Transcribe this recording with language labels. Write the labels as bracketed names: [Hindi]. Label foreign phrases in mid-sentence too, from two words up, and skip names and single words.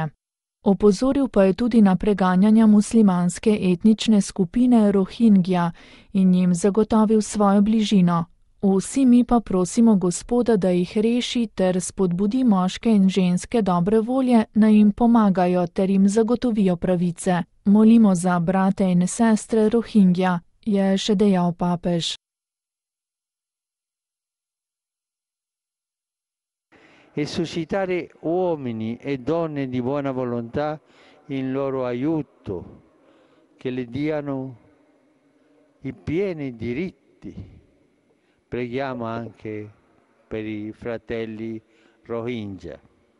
[Slovenian] Opozoril pa je tudi na preganjanja muslimanske etnične skupine Rohingja in jim zagotovil svojo bližino. Vsi mi pa prosimo Gospoda, da jih reši ter spodbudi moške in ženske dobre volje, naj jim pomagajo ter jim zagotovijo pravice. Molimo za brate in sestre Rohingja, je še dejal papež. [Italian] E suscitare uomini e donne di buona volontà in loro aiuto, che le diano i pieni diritti. Preghiamo anche per i fratelli Rohingya.